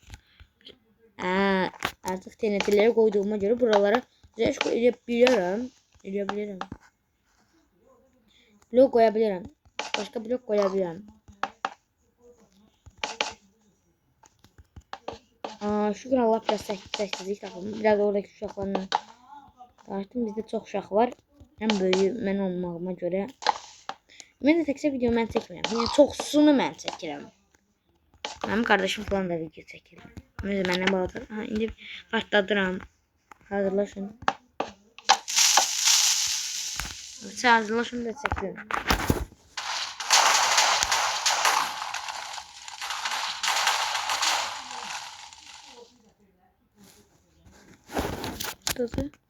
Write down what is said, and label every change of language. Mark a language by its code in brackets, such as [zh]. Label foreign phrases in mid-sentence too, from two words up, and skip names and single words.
[tr] Artık TNT'leri koyduğuma göre buralara güzel edebilirim. Blok koyabilirim. Başka blok koyabilirim. Şükür Allah biraz sessizlik tapalım. Biraz oradaki uşaqlarla tartıştım. Bizde çok uşaq var. [az] Hem böyük mən olmağıma göre. Mən də təkcə video mən çəkmirəm. Yəni çoxsunu mən çəkirəm. [tr] Benim kardeşim falan da video çəkir. Mesela benden bağlıdır. [az] İndi başladıram. Hazırlaşın. [tr] Mesela hazırlaşın da çekiyorum. Tadı.